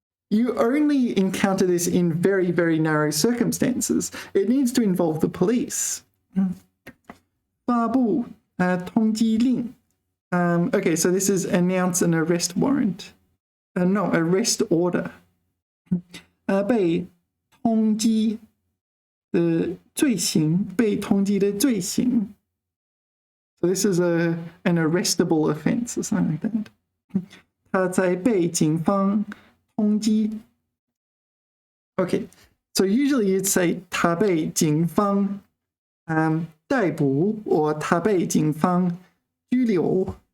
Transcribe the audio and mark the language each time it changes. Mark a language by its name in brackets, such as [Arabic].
[English] You only encounter this in very, very narrow circumstances. It needs to involve the police. [Chinese] 发布通缉令. [English] Okay, so this is announce an arrest warrant. No, arrest order. [Chinese] 被通缉的罪行，被通缉的罪行. [English] So this is an arrestable offense or something like that. [Chinese] 他在被警方通缉. [English] Okay, so usually you'd say [Chinese] 他被警方逮捕 [English] or [Chinese] 他被警方拘留.